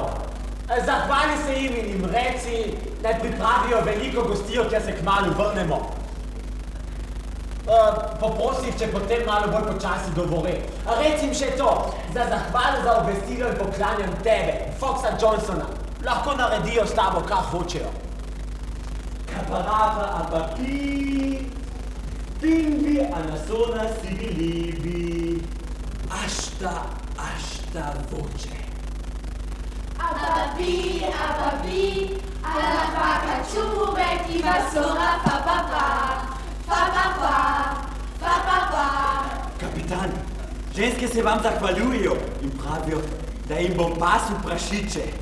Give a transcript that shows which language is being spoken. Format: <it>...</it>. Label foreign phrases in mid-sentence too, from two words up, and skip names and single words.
<sl>Zahvali se jim in jim reci, da pripravijo veliko gostijo, kjer se kmalu vrnemo. Poprosim, če potem malo bolj počasi govori. Reci jim še to, za zahvalo za obvestilo in poklanjam tebe, Foxa Johnsona. Lahko naredijo s tabo, kar hočejo. Kaparata apapi, pingvi anasona sibilibi, ašta voče. Ababi, alla vaca ciube, ti va sola, fa papà. Kapitan, ženske se vam zahvaljujejo in pravijo, da jim bom pasil prašiče.</sl>